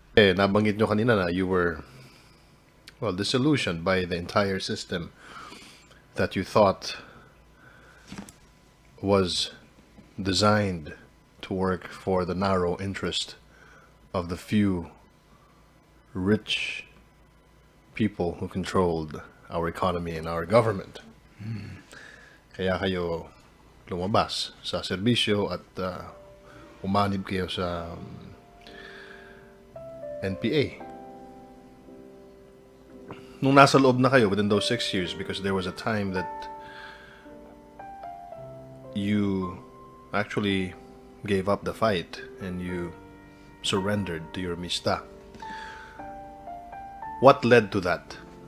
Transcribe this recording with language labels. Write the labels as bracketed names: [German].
[Filipino] Nabanggit nyo kanina na [English] you were, disillusioned by the entire system that you thought was designed to work for the narrow interest of the few rich people who controlled our economy and our government. [Filipino] Kaya kayo lumabas sa serbisyo at umanib kayo sa NPA. Nung nasa loob na kayo [English] within those 6 years, because there was a time that you actually gave up the fight and you surrendered to your mista. What led to that?